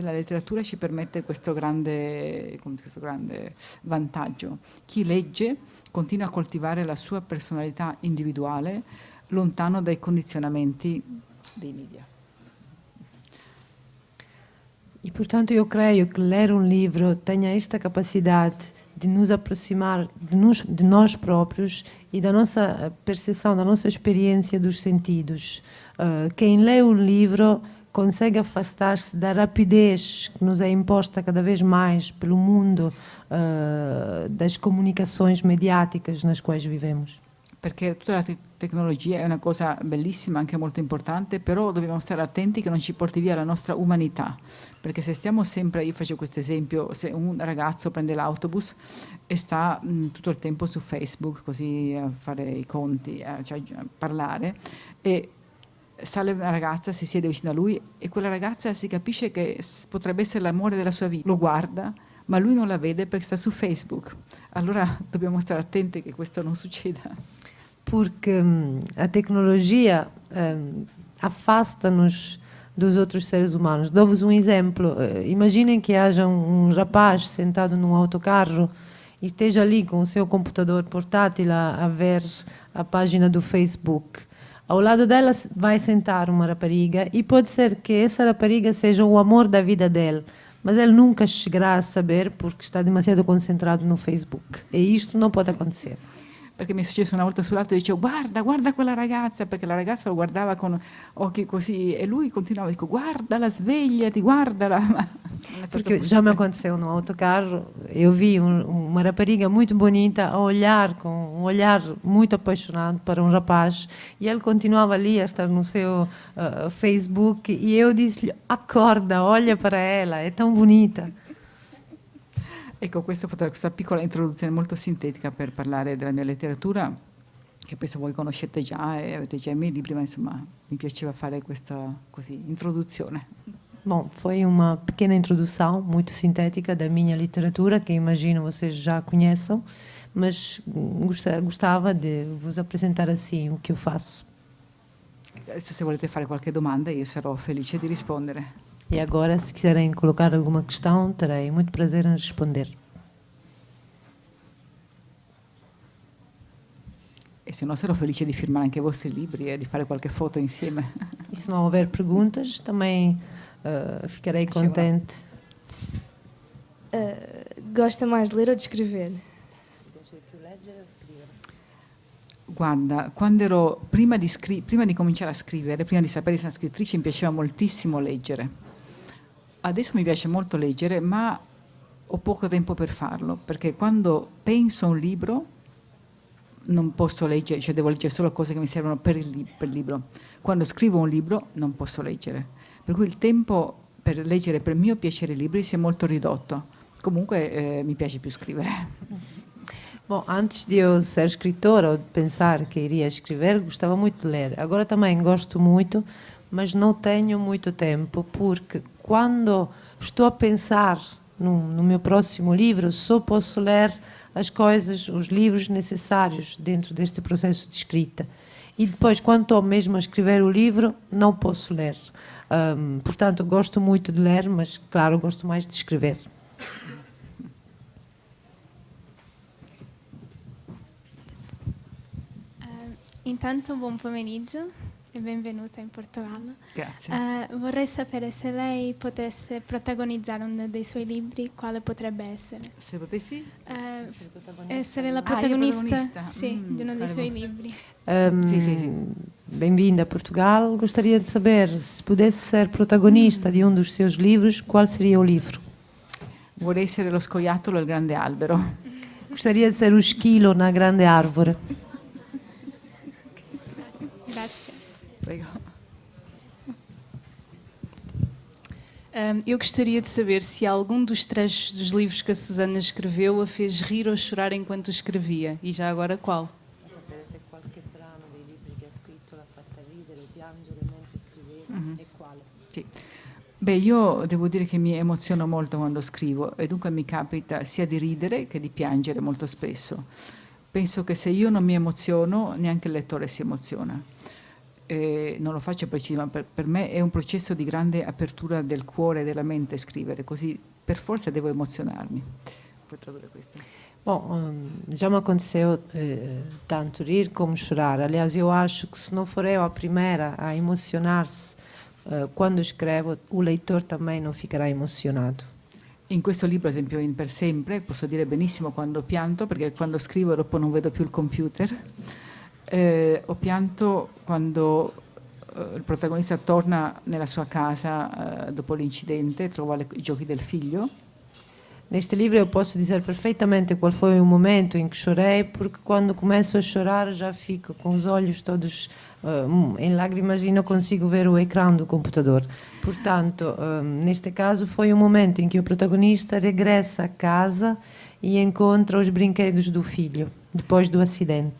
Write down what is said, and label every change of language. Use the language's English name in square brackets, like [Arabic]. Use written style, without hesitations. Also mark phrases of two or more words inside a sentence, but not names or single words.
[Italian] La letteratura ci permette questo grande vantaggio. Chi legge continua a coltivare la sua personalità individuale lontano dai condizionamenti dei media. [Portuguese] E, portanto, eu creio que ler um livro tenha esta capacidade de nos aproximar de nós próprios e da nossa percepção, da nossa experiência dos sentidos. Quem lê um livro consegue afastar-se da rapidez que nos é imposta cada vez mais pelo mundo das comunicações mediáticas nas quais vivemos. [Italian] perché tutta la tecnologia è una cosa bellissima, anche molto importante, però dobbiamo stare attenti che non ci porti via la nostra umanità, perché se stiamo sempre, io faccio questo esempio, se un ragazzo prende l'autobus e sta tutto il tempo su Facebook, così a fare i conti, cioè a parlare, e sale una ragazza, si siede vicino a lui e quella ragazza si capisce che potrebbe essere l'amore della sua vita, lo guarda, ma lui non la vede perché sta su Facebook. Allora dobbiamo stare attenti che questo non succeda. [Portuguese] Porque a tecnologia afasta-nos dos outros seres humanos. Dou-vos um exemplo. Imaginem que haja um rapaz sentado num autocarro e esteja ali com o seu computador portátil a ver a página do Facebook. Ao lado dela vai sentar uma rapariga e pode ser que essa rapariga seja o amor da vida dele, mas ele nunca chegará a saber porque está demasiado concentrado no Facebook. E isto não pode acontecer. [Italian] Perché mi è successo una volta sull'auto e dicevo guarda quella ragazza, perché la ragazza lo guardava con occhi così e lui continuava, dico guardala, svegliati, guardala. [Portuguese] Porque já me aconteceu no autocarro, eu vi uma rapariga muito bonita a olhar com um olhar muito apaixonado para um rapaz e ele continuava ali a estar no seu Facebook e eu disse-lhe, acorda, olha para ela, è tão bonita. [Italian] Ecco, questa piccola introduzione molto sintetica per parlare della mia letteratura, che penso voi conoscete già e avete già i miei libri, ma insomma mi piaceva fare questa così, introduzione. [Portuguese] Bom, foi uma pequena introdução muito sintética da minha literatura, que imagino vocês já conheçam, mas gostava de vos apresentar assim o que eu faço. [Italian] Adesso se volete fare qualche domanda io sarò felice di rispondere. [Portuguese] E agora, se quiserem colocar alguma questão, terei muito prazer em responder. [Italian] E se no sarò felice di firmare anche i vostri libri e di fare qualche foto insieme. [Portuguese] E se não houver perguntas, também ficarei contente. Gosta mais de ler ou de escrever? [Italian] Guarda, quando ero prima di cominciare a scrivere, prima di sapere di essere una scrittrice, mi piaceva moltissimo leggere. Adesso mi piace molto leggere, ma ho poco tempo per farlo, perché quando penso a un libro non posso leggere, cioè devo leggere solo cose che mi servono per il libro. Quando scrivo un libro non posso leggere. Per cui il tempo per leggere per mio piacere i libri si è molto ridotto. Comunque mi piace più scrivere. [Portuguese] Bom, antes de eu ser escritora ou de pensar que iria escrever, gostava muito de ler. Agora também gosto muito, mas não tenho muito tempo, porque quando estou a pensar no meu próximo livro, só posso ler as coisas, os livros necessários dentro deste processo de escrita. E depois, quando estou mesmo a escrever o livro, não posso ler. Portanto, gosto muito de ler, mas, claro, gosto mais de escrever. [Italian] Intanto buon pomeriggio e benvenuta in Portogallo. Grazie. Vorrei sapere se lei potesse protagonizzare uno dei suoi libri, quale potrebbe essere? Se potessi? Essere la io protagonista, protagonista. sì, di uno dei suoi libri. Sì. [Portuguese] Bem-vinda a Portugal. Gostaria de saber, se pudesse ser protagonista de um dos seus livros, qual seria o livro? [Italian] Vorrei essere lo scoiattolo e il grande albero. [Portuguese] Gostaria de ser o esquilo na grande árvore. [Italian] Grazie. Prego. [Portuguese] Eu gostaria de saber se algum dos trechos dos livros que a Susana escreveu a fez rir ou chorar enquanto escrevia, e já agora qual? [Italian] Sì. Beh, io devo dire che mi emoziono molto quando scrivo e dunque mi capita sia di ridere che di piangere molto spesso. Penso che se io non mi emoziono, neanche il lettore si emoziona. Non lo faccio preciso, ma per me è un processo di grande apertura del cuore e della mente scrivere, così per forza devo emozionarmi. Puoi tradurre questo? [Portuguese] Bom, já me aconteceu tanto rir como chorar. Aliás, eu acho que se não for eu a primeira a emocionar-se quando escrevo, o leitor também não ficará emocionado. [Italian] In questo libro, ad esempio, in Per Sempre, posso dire benissimo quando pianto, perché quando scrivo dopo non vedo più il computer. Ho pianto quando il protagonista torna nella sua casa dopo l'incidente, trova i giochi del figlio. [Portuguese] Neste livro eu posso dizer perfeitamente qual foi o momento em que chorei, porque quando começo a chorar já fico com os olhos todos em lágrimas e não consigo ver o ecrã do computador. Portanto, neste caso foi o momento em que o protagonista regressa a casa e encontra os brinquedos do filho, depois do acidente.